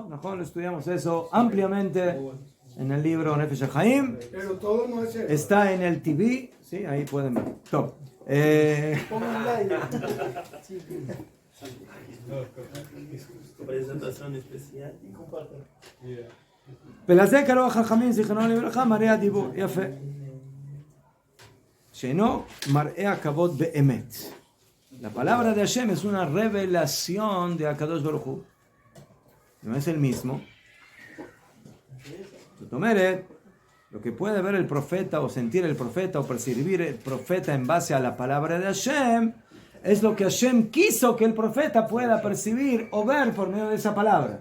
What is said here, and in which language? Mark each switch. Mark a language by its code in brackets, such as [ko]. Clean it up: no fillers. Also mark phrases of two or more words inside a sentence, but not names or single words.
[es] Lo estudiamos eso ampliamente en el libro Nefesh HaChaim. Pero todo no es eso. Está en el TV. Sí, ahí pueden ver. Top. Pongan un like. Presentación especial y compartan. [he] ולזה קראו החכמים זיכרונם לברכה מראה הדיבור. יפה. שאינו מראה הכבוד באמת. [es] La palabra de Hashem es una revelación de [he] הקדוש ברוך הוא. [es] No es el mismo. Lo que puede ver el profeta o sentir el profeta o percibir el profeta en base a la palabra de Hashem es lo que Hashem quiso que el profeta pueda percibir o ver por medio de esa palabra.